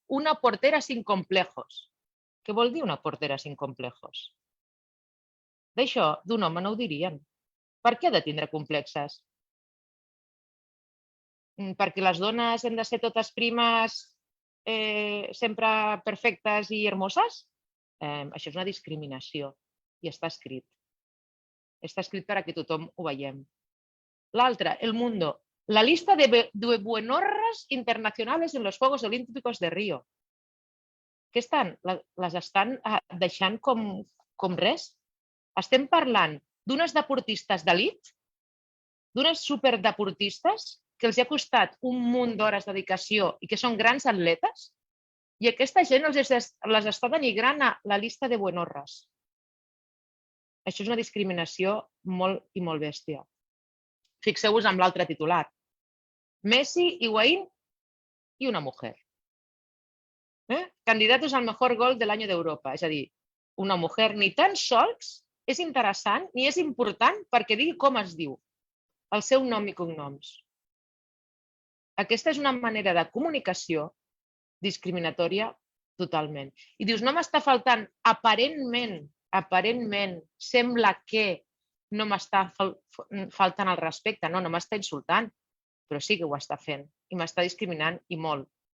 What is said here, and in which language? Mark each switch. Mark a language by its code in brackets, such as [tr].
[es] Una portera sin complejos. [ca] Què vol dir una portera [es] sin complejos? [ca] D'això, d'un home no ho dirien. Per què ha de tindre complexes? Perquè les dones hem de ser totes primes, sempre perfectes i hermoses? Això és una discriminació i està escrit. Està escrit per a que tothom ho veiem. L'altre, El Mundo. [es] La lista de buenorras internacionales en los Juegos Olímpicos de Río. [ca] Què estan? Les estan deixant com res? Estem parlant d'unes deportistes d'elit, d'unes superdeportistes que els ha costat un munt d'hores de dedicació i que són grans atletes, i aquesta gent les està denigrant a [es] la lista de buenorras. [ca] Això és una discriminació molt i molt bèstia. Fixeu-vos amb l'altre titular. [es] Messi, Higuaín i una mujer. Candidatos al mejor gol del año d'Europa. [ca] És a dir, una mujer ni tan sols és interessant ni és important perquè digui com es diu, el seu nom i cognoms. Aquesta és una manera de comunicació discriminatòria totalment. I dius, no m'està faltant, aparentment, sembla que no m'està faltant el respecte, no m'està insultant, però sí que ho està fent i m'està discriminant i molt.